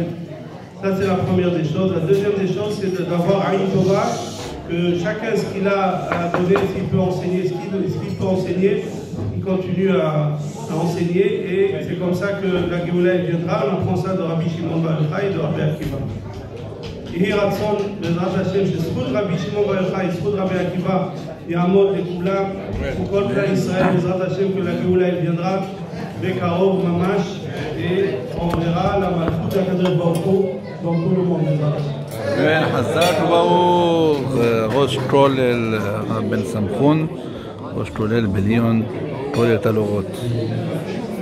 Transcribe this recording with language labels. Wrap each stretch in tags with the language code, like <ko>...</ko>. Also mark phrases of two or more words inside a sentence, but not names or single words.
<fr>Ça, c'est la première des choses. La deuxième des choses, c'est d'avoir</fr> <he>עין טובה,</he> <fr>que chacun, ce qu'il a à donner, ce qu'il peut enseigner, ce qu'il peut enseigner, il continue à enseigner, et c'est comme ça que la Géoula viendra. On apprend ça de Rabbi Shimon Bar Yochai et de Rabbi Akiva.</fr> <he>יהי רצון בעזרת השם שזכות רבי שמעון בר יוחאי, זכות רבי עקיבא יעמוד לכולם וכל כלל ישראל בעזרת השם</he> <fr>que la Géoula elle viendra</fr> <he>בקרוב ממש</he> <fr>on verra la malchut</fr> <he>הקדוש ברוך הוא</he> <fr>dans tout le monde</fr> <he>בעזרת השם. חזק וברוך ראש כולל הרב בן שמחון, ראש כולל בליון כולל תלורות.</he>